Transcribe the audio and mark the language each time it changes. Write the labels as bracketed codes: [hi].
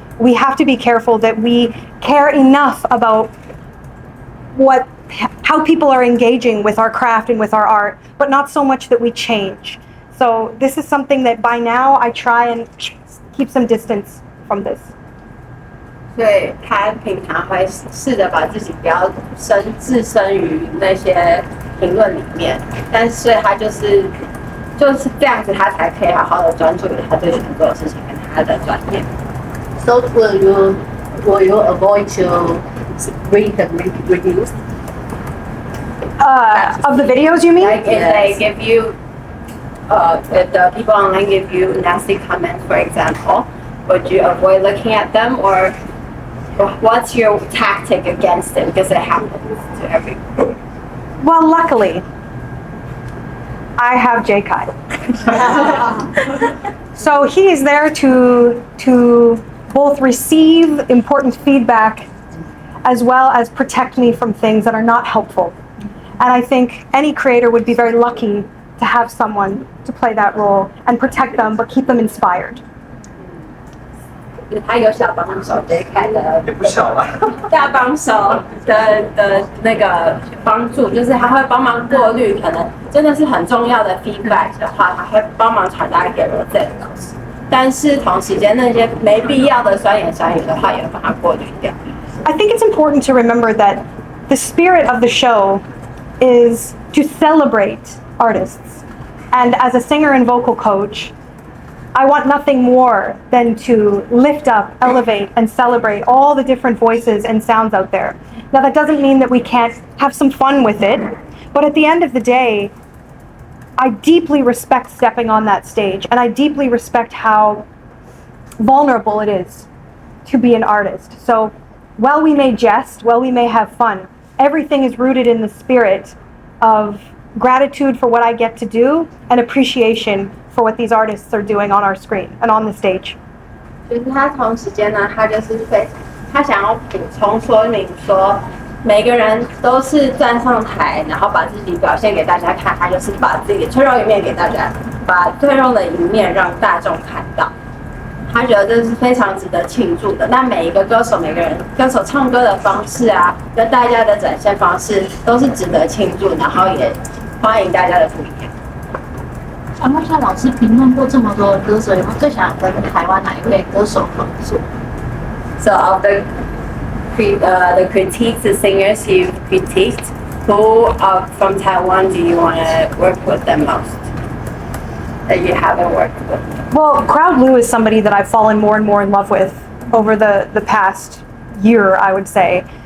[en] We have to be careful that we care enough about how people are engaging with our craft and with our art, but not so much that we change. So this is something that by now I try and keep some distance from this. [zh] 所以他平常会试着把自己不要置身于那些评论里面，但是他就是这样子，他才可以好好的专注于他最喜欢做的事情跟他的专业。 [en] So will you avoid to read the reviews? Of the videos, you mean? Like if they give you, if the people online give you nasty comments, for example, would you avoid looking at them, or what's your tactic against it? Because it happens to everyone. Well, luckily, I have J-Kai. So he is there to both receive important feedback as well as protect me from things that are not helpful. And I think any creator would be very lucky to have someone to play that role and protect them, but keep them inspired. [zh] 他有小帮手 J.K. 的也不小了。大帮手的那个帮助，就是他会帮忙过滤，可能真的是很重要的 feedback 的话，他会帮忙传达给我这个老师。但是同时间那些没必要的酸言酸语的话，也会把它过滤掉。 [en] I think it's important to remember that the spirit of the show is to celebrate artists. And as a singer and vocal coach, I want nothing more than to lift up, elevate, and celebrate all the different voices and sounds out there. Now, that doesn't mean that we can't have some fun with it, but at the end of the day, I deeply respect stepping on that stage, and I deeply respect how vulnerable it is to be an artist. So, while we may jest, while we may have fun, everything is rooted in the spirit of gratitude for what I get to do and appreciation for what these artists are doing on our screen and on the stage. [zh] 就是他同时间呢，他就是他想要补充说明说，每个人都是站上台，然后把自己表现给大家看，他就是把自己脆弱一面给大家，把脆弱的一面让大众看到。他觉得这是非常值得庆祝的。那每一个歌手，每个人歌手唱歌的方式啊，跟大家的展现方式都是值得庆祝，然后也欢迎大家的不一样。想问一下，老师评论过这么多的歌手，有没有最想跟台湾哪一位歌手合作？ [en] So of the the critiques, the singers you've critiqued, who from Taiwan do you want to work with the most that you haven't worked with? Well, Crowd Blue is somebody that I've fallen more and more in love with over the past year, I would say.